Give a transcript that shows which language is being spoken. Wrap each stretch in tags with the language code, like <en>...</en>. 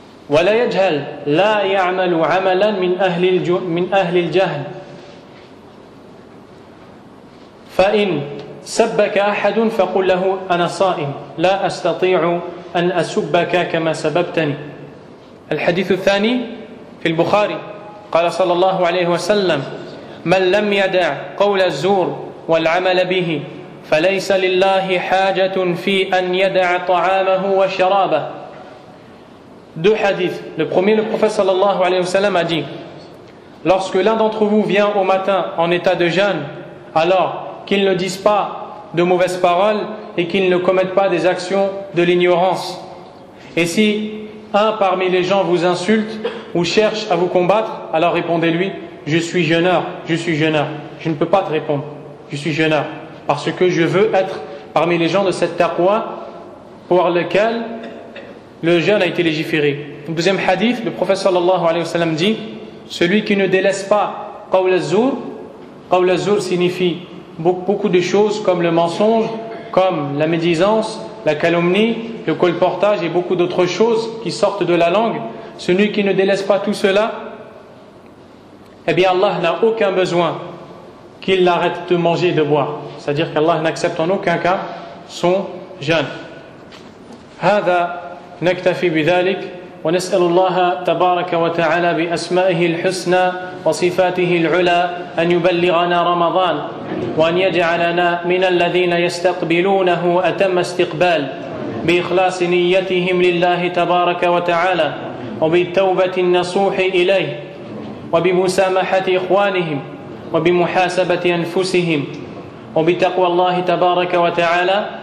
<ar>ولا يجهل لا يعمل عملا من أهل الجهل فإن سبك أحد فقل له أنا صائم لا أستطيع أن أسبك كما سببتني. الحديث الثاني في البخاري قال صلى الله عليه وسلم من لم يدع قول الزور والعمل به فليس لله حاجة في أن يدع طعامه وشرابه.</ar> <fr>Deux hadiths. Le premier, le prophète sallallahu alayhi wa sallam a dit: lorsque l'un d'entre vous vient au matin en état de jeûne, alors qu'il ne dise pas de mauvaises paroles et qu'il ne commette pas des actions de l'ignorance. Et si un parmi les gens vous insulte ou cherche à vous combattre, alors répondez-lui: je suis jeûneur, je suis jeûneur. Je ne peux pas te répondre, je suis jeûneur, parce que je veux être parmi les gens de cette taqwa pour lequel le jeûne a été légiféré. Le deuxième hadith, le prophète sallallahu alayhi wa sallam dit: celui qui ne délaisse pas qawl az-zur signifie beaucoup de choses comme le mensonge, comme la médisance, la calomnie, le colportage et beaucoup d'autres choses qui sortent de la langue. Celui qui ne délaisse pas tout cela, eh bien Allah n'a aucun besoin qu'il arrête de manger et de boire. C'est-à-dire qu'Allah n'accepte en aucun cas son jeûne.</fr> <ar>هذا نكتفي بذلك ونسأل الله تبارك وتعالى بأسمائه الحسنى وصفاته العلى أن يبلغنا رمضان وأن يجعلنا من الذين يستقبلونه أتم استقبال بإخلاص نيتهم لله تبارك وتعالى وبالتوبة النصوح إليه وبمسامحة إخوانهم وبمحاسبة أنفسهم وبتقوى الله تبارك وتعالى.</ar>